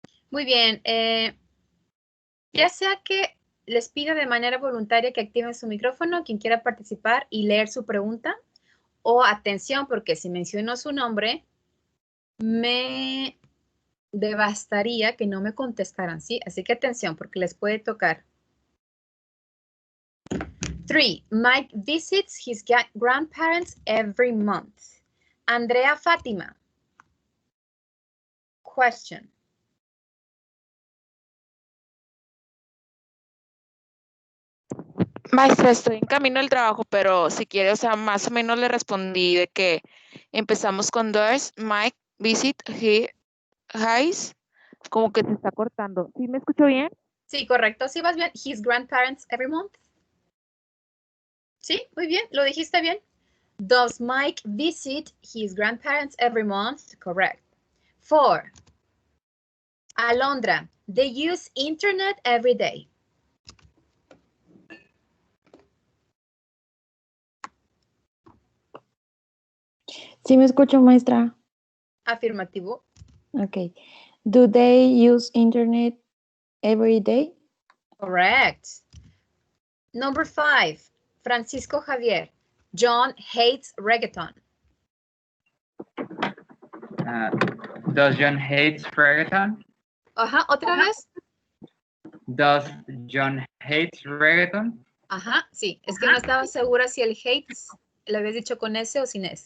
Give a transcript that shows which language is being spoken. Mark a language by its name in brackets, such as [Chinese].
[Spanish] Muy bien. Ya sea que les pido de manera voluntaria que activen su micrófono, quien quiera participar y leer su pregunta, o atención, porque si menciono su nombre, me devastaría que no me contestaran, ¿sí? Así que atención, porque les puede tocar. 3. [English] Mike visits his grandparents every month. [Spanish] Andrea Fátima. [English] Question. [Spanish] Maestra, estoy en camino al trabajo, pero si quiere, o sea, más o menos le respondí de que empezamos con [English] does Mike visit his, [Spanish] como que se está cortando. ¿Sí me escucho bien? Sí, correcto. ¿Sí vas bien? [English] His grandparents every month. [Spanish] Sí, muy bien. ¿Lo dijiste bien? [English] Does Mike visit his grandparents every month? Correct. 4. Alondra, they use internet every day. [Spanish] Sí me escucho, maestra. Afirmativo. [English] Okay. Do they use internet every day? Correct. Number 5. Francisco Javier. John hates reggaeton. Does John hate reggaeton? [Spanish] Ajá, ¿otra vez? [English] Does John hate reggaeton? [Spanish] Ajá, sí. Es que no estaba segura si el hates lo habías dicho con S o sin S.